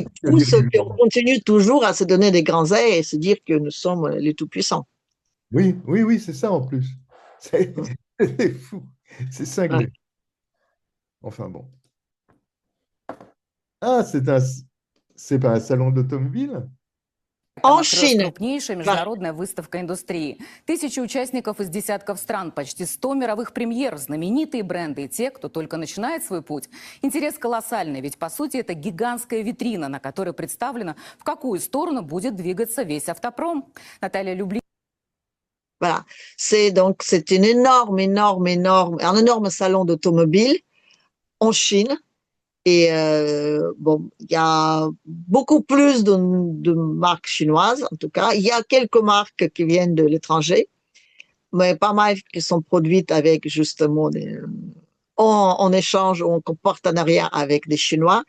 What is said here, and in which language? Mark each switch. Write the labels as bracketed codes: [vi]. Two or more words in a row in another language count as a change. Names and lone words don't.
[fr] est fou, c'est qu'on continue toujours à se donner des grands airs et se dire que nous sommes les tout-puissants. Oui, oui, oui, c'est ça en plus. C'est c'est fou, c'est Ouais. cinglé. Enfin bon. Ah, c'est pas un salon d'automobile? [ru] Там [fr] En [ru] открылась Chine, крупнейшая международная выставка индустрии. Тысячи участников из десятков стран, почти 100 мировых премьер, знаменитые бренды и те, кто только начинает свой путь. Интерес колоссальный, ведь по сути это гигантская витрина, на которой представлено, в какую сторону будет двигаться весь автопром. Наталья Люблин. [fr] voilà. C'est une un énorme salon d'automobile en Chine. Et bon, il y a beaucoup plus de marques chinoises, en tout cas. Il y a quelques marques qui viennent de l'étranger, mais pas mal qui sont produites avec justement en échange ou en partenariat avec des Chinois.